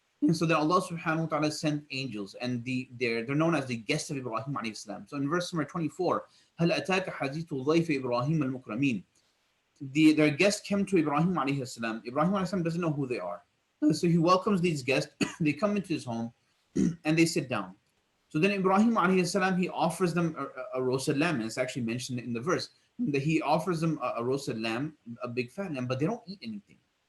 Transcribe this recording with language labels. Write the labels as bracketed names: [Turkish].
[English] And so then Allah subhanahu wa ta'ala sent angels, and they're known as the guests of Ibrahim alayhi salam. So in verse number 24, [Arabic] هَلْ أَتَاكَ حَدِيثُ ضَيْفِ إِبْرَاهِيمَ الْمُكْرَمِينَ. [English] Their guests came to Ibrahim alayhi salam. Ibrahim alayhi salam doesn't know who they are. So he welcomes these guests. They come into his home and they sit down. So then Ibrahim alayhi salam, he offers them a roasted lamb. And it's actually mentioned in the verse that he offers them a roasted lamb, a big fat lamb, but they don't eat anything.